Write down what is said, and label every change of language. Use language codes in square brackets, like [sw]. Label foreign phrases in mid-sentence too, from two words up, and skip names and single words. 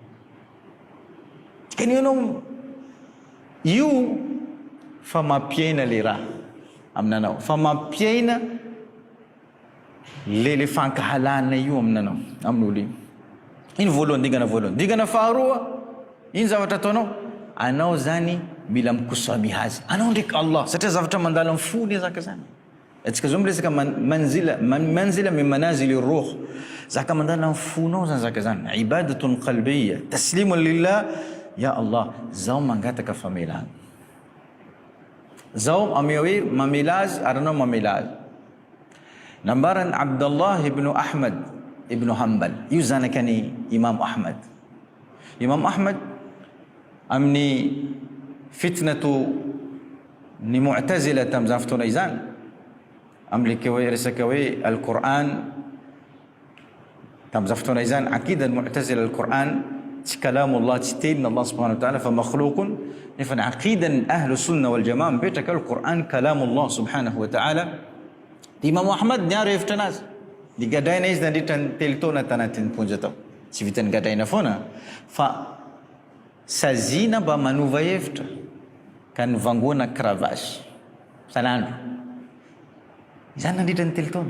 [mg] Kany anao io fa mampiaina le raha aminanao, fa mampiaina le fankahalana io aminanao amin'olo iny. Iny voalohany, dingana voalohany. Dingana faharoa, iny zavatra ataonao, anao zany mila mikosamiha azy, anao ndraiky Allah, satria zavatra mandala amin'ny fony zaka zany. Atsika zao miresaka [ar] منزلة من منازل الروح, [mg] zaka mandala amin'ny fonao zany zaka zany, [ar] عبادة قلبية، تسليم لله. يا الله, [mg] zao mangataka famelana, zao ame hoe mamela azy ary anao mamela azy. Nambaran Abdullah ibn Ahmad ibn Hanbal, io zanakany Imam Ahmad. Imam Ahmad amin'ny fitnatu ny mu'tazila tamizany fotoana izany, amilika hoe resaka hoe al-Qur'an tamizany fotoana izany, [ar] عقيدة المعتزلة القرآن [mg] tsy kalamullah, tsy tenin Allah [ar] سبحانه وتعالى [mg] fa makhluqun, nefa ny [ar] عقيدة أهل السنة والجماعة [mg] mipetraka [ar] القرآن كلام الله سبحانه وتعالى. [mg] Imam Ahmad niaro hevitra anazy, nigadraina izy nandritra ny telo taona tanatin'ny ponja tao, tsy vitany gadraina foana fa sazina mba manova hevitra ka nivangona cravache sanandro, izany nandritra ny telo taona.